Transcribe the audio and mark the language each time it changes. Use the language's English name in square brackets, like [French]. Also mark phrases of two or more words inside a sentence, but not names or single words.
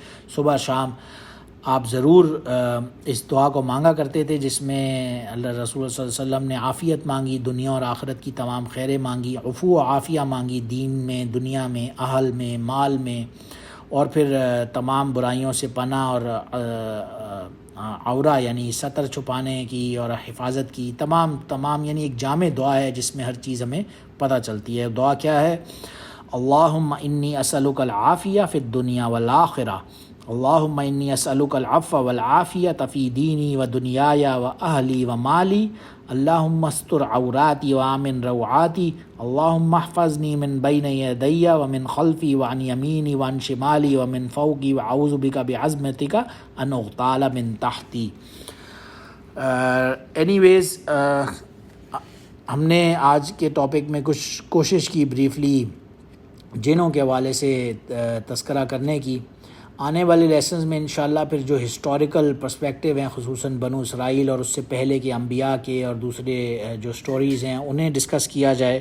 [Urdu] صبح شام آپ ضرور اس دعا کو مانگا کرتے تھے، جس میں اللہ رسول اللہ [Arabic] صلی اللہ علیہ وسلم [Urdu] نے عافیت مانگی، دنیا اور آخرت کی تمام خیریں مانگی، عفو و عافیہ مانگی، دین میں، دنیا میں، اہل میں، مال میں، اور پھر تمام برائیوں سے پناہ اور عورہ یعنی ستر چھپانے کی اور حفاظت کی، تمام یعنی ایک جامع دعا ہے جس میں ہر چیز ہمیں پتہ چلتی ہے۔ دعا کیا ہے؟ [Arabic] اللہم انی اسألک العافیہ فی الدنیا والآخرہ، اللہم انی اسألک العفو والعافیۃ فی دینی و دنیای و اہلی و مالی، اللہم استر عوراتی و آمن روعاتی، اللہم احفظنی من بین یدی و من خلفی و عن یمینی و عن شمالی و من فوقی و اعوذ بک بعظمتک ان اغتال من تحتی۔ [Urdu] اینی ویز ہم نے آج کے ٹاپک میں کچھ کوشش کی بریفلی جنوں کے حوالے سے تذکرہ کرنے کی۔ آنے والے لیسنز میں انشاءاللہ پھر جو [English] historical perspective [Urdu] ہیں خصوصاً بنو اسرائیل اور اس سے پہلے کے انبیاء کے اور دوسرے جو سٹوریز ہیں انہیں ڈسکس کیا جائے۔